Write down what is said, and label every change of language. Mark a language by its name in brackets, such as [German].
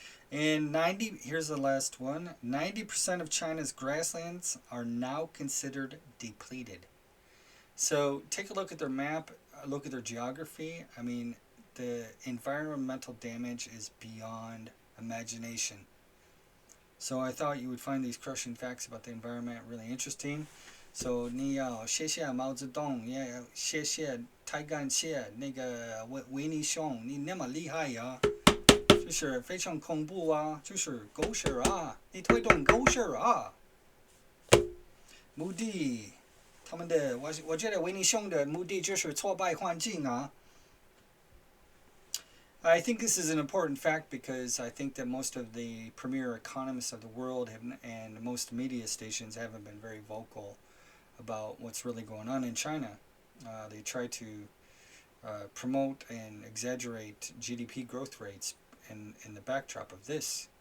[English] And here's the last one. 90% of China's grasslands are now considered depleted. So take a look at their map, look at their geography. I mean, the environmental damage is beyond imagination. So I thought you would find these crushing facts about the environment really interesting. [Chinese] So 你要谢谢毛泽东，也要谢谢太感谢那个维尼熊，你那么厉害呀，就是非常恐怖啊，就是狗屎啊，你推动狗屎啊。目的，他们的我觉得维尼熊的目的就是挫败环境啊。 [English] I think this is an important fact because I think that most of the premier economists of the world and most media stations haven't been very vocal about what's really going on in China. They try to promote and exaggerate GDP growth rates in the backdrop of this.